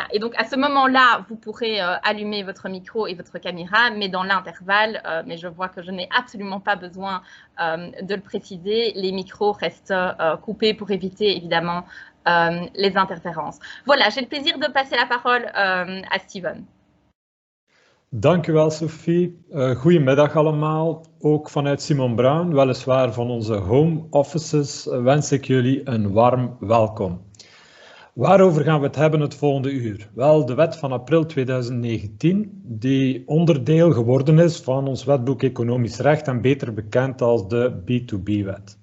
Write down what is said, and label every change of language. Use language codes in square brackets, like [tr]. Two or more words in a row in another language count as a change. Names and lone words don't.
[fr] Et donc, à ce moment-là, vous pourrez allumer votre micro et votre caméra, mais dans l'intervalle, mais je vois que je n'ai absolument pas besoin de le préciser, les micros restent coupés pour éviter, évidemment, les interférences. Voilà, j'ai le plaisir de passer la parole à Steven. [nl] Dank u wel, Sophie. Goedemiddag allemaal. Ook vanuit Simon Brown, weliswaar van onze [en] home offices, [nl] wens ik jullie een warm welkom. Waarover gaan we het hebben het volgende uur? Wel, de wet van april 2019, die onderdeel geworden is van ons wetboek Economisch Recht en beter bekend als de B2B-wet.